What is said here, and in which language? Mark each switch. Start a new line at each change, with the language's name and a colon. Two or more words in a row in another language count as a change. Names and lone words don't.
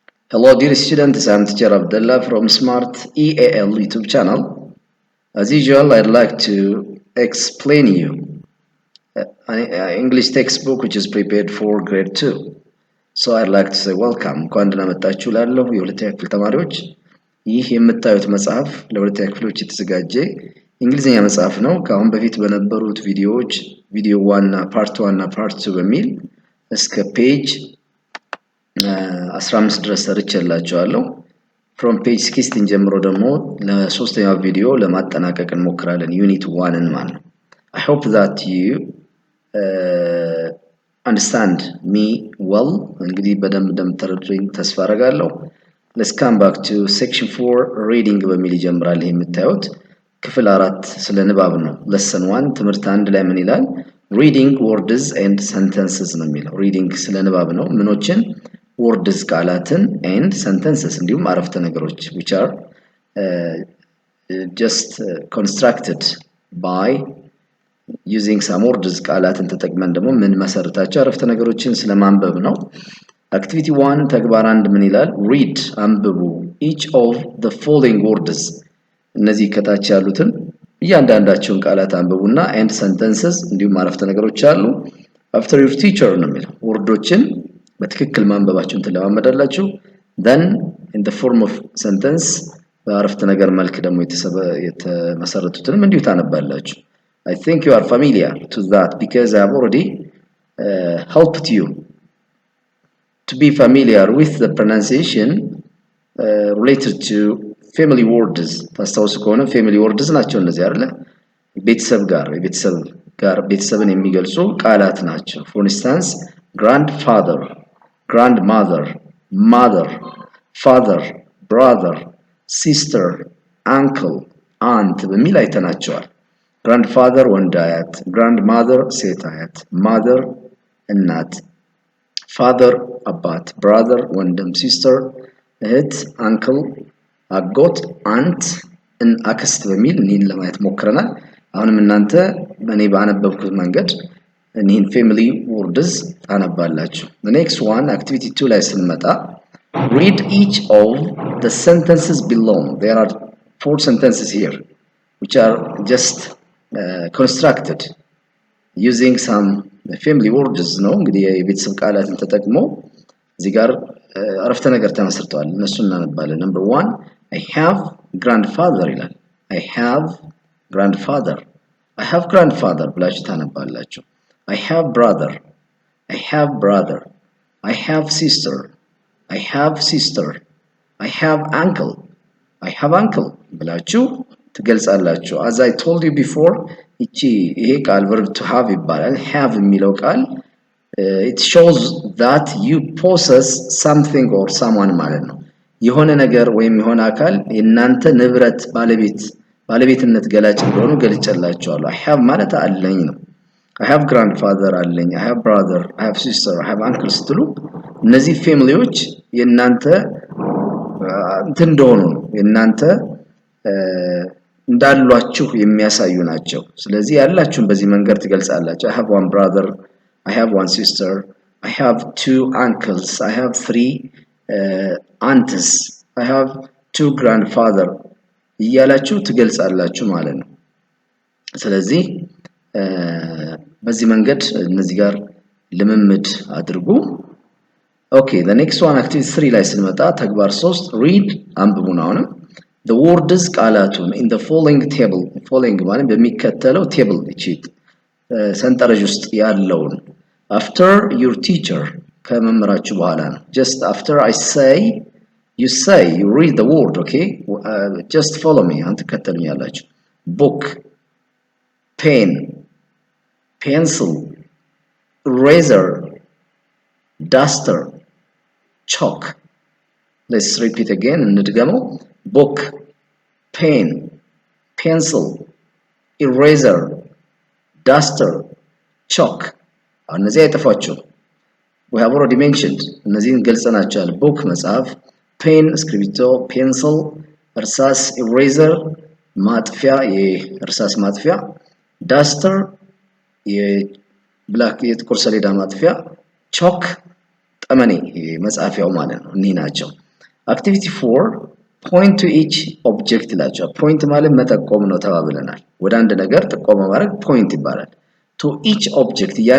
English: Hello dear students, I'm teacher Abdullah from Smart EAL YouTube channel. As usual, I'd like to explain you an English textbook which is prepared for grade 2. So I'd like to say welcome.
Amharic: እንኳን ደህና መጣችሁ ላለሁ የሁለተኛ ክፍል ተማሪዎች። ይህ የምታዩት መጽሐፍ ለሁለተኛ ክፍሎች የተዘጋጀ እንግሊዝኛ መጽሐፍ ነው። ከአሁን በፊት በነበሩት ቪዲዮዎች ቪዲዮ 1 እና ፓርት 1 እና ፓርት 2 በሚል እስከ ፔጅ 15 ድረስ ሰርቼላችኋለሁ።
English: from page 16
Amharic: ጀምሮ ደግሞ ለሶስተኛው ቪዲዮ ለማጠናቀቅ እንሞክራለን ዩኒት 1ን ማለት ነው።
English: I hope that you understand me well
Amharic: እንግዲህ በደንብ እንደምትረዱኝ ተስፋ አደርጋለሁ።
English: let's come back to section 4 reading
Amharic: በሚል ይጀምራል። ይሄ የምታዩት ክፍል 4 ስለ ንባብ ነው።
English: lesson 1
Amharic: ትምህርት 1 ላይ ምን ይላል?
English: reading words and sentences
Amharic: ነው የሚለው። reading ስለ ንባብ ነው። ምኖችን words ቃላትን
English: and sentences
Amharic: እንዲሁም አረፍተ ነገሮች
English: which are just constructed by using some words
Amharic: ቃላትን ተጠቅመን ደግሞ ምን መሰረታቸው አረፍተ ነገሮችን ስለማንበብ ነው። activity 1 ተግባር 1 ምን ይላል? read አንብቡ
English: each of the following words
Amharic: እነዚህ ከታች ያሉትን እያንዳንዳቸውን ቃላት አንብቡና
English: and sentences
Amharic: እንዲሁም አረፍተ ነገሮች አሉ
English: after your teacher
Amharic: ነው የሚለው። ወርዶችን በትክክል ማንበባችሁን ተለማመዳላችሁ
English: then in the form of sentence
Amharic: በአረፍተ ነገር መልክ ደግሞ የተመሰረቱትንም እንዲሁ ታነባላችሁ.
English: I think you are familiar to that because I have already helped you to be familiar with the pronunciation related to family words.
Amharic: ታስታውሱ ከሆነ
English: family words
Amharic: ናቸው እነዚህ አይደለ? ቤተሰብን የሚገልጹ ቃላት ናቸው.
English: For instance, grandfather, grandmother, mother, father, brother, sister, uncle, aunt በሚል አይተናቸዋል.
Amharic: grandfather ወንድ አያት፣ grandmother ሴት አያት፣ mother እናት፣ father አባት፣ brother ወንድም፣ sister እህት፣ uncle አጎት፣ aunt አክስት በሚል እኒህን ለማየት ሞክረናል። አሁንም እናንተ በእኔ ባነበብኩት መንገድ እኒህን
English: family words
Amharic: ታነባላችሁ።
English: the next one activity 2
Amharic: ላይ ስንመጣ
English: read each of the sentences below. There are 4 sentences here which are just constructed using some family words
Amharic: ነው እንግዲህ የቤተሰብ ቃላትን ተጠቅሞ እዚህ ጋር አረፍተ ነገር ተመስርተዋል። እነሱን እናነባለን።
English: number 1 I have grandfather ይላል። I have grandfather I have grandfather
Amharic: ብላችሁ ታነባላችሁ።
English: I have brother I have brother I have sister I have sister I have uncle I have uncle
Amharic: ብላችሁ ትገልጻላችሁ።
English: as I told you before
Amharic: ይሄ ቃል
English: verb to have
Amharic: ይባላል። have የሚለው ቃል
English: it shows that you possess something or someone
Amharic: ማለት ነው። የሆነ ነገር ወይም የሆነ አካል የናንተ ንብረት ባለቤትነት ገላጭ እንደሆነ ገልጸላችኋለሁ።
English: I have
Amharic: ማለት አለኝ ነው።
English: I have grandfather
Amharic: አለኝ፣
English: I have brother, I have sister, I have uncle
Amharic: ስትሉ እነዚህ ፋሚሊዎች የናንተ እንትን እንደሆኑ ነው የናንተ እንዳሏችሁ የሚያሳዩ ናቸው። ስለዚህ ያላችሁን በዚህ መንገድ ትገልጻላችሁ።
English: I have one brother, I have one sister, I have 2 uncles, I have 3 aunts, I have 2 grandfather
Amharic: እያላችሁ ትገልጻላችሁ ማለት ነው። ስለዚህ በዚህ መንገድ እነዚህ ጋር ልምምድ አድርጉ።
English: Okay, the next one activity 3
Amharic: ላይ ስንመጣ ተግባር 3
English: read
Amharic: አንብቡ ነው። አሁንም
English: the words ቃላቱን in the following table following
Amharic: ማለት በሚከተለው
English: table
Amharic: እቺ ሰንጠረዥ ውስጥ ያለውን
English: after your teacher
Amharic: ከመምህራችሁ በኋላ ነው።
English: just after I say you read the word. Okay, just follow me
Amharic: አንተ ከተሉኛላችሁ።
English: book, pen, pencil, eraser, duster, chalk. Let's repeat again እንድገመው book, pen, pencil, eraser, duster, chalk.
Amharic: እነዚህ አይጠፋችሁም።
English: we have already mentioned
Amharic: እነዚህን ገልጸናቸዋል። book መጽሐፍ፣ pen እስክሪብቶ፣ pencil እርሳስ፣ eraser ማጥፊያ የእርሳስ ማጥፊያ፣ duster የብላክ የጥቁር ሰሌዳ ማጥፊያ፣ chalk ጠመኔ መጻፊያው ማለት ነው። እነዚህ ናቸው። አክቲቪቲ 4
English: point to each object
Amharic: ይላቸዋል። point ማለት መጠቆም ነው ተባብለናል። ወደ አንድ ነገር ጥቆማ ማድረግ point ይባላል።
English: to each object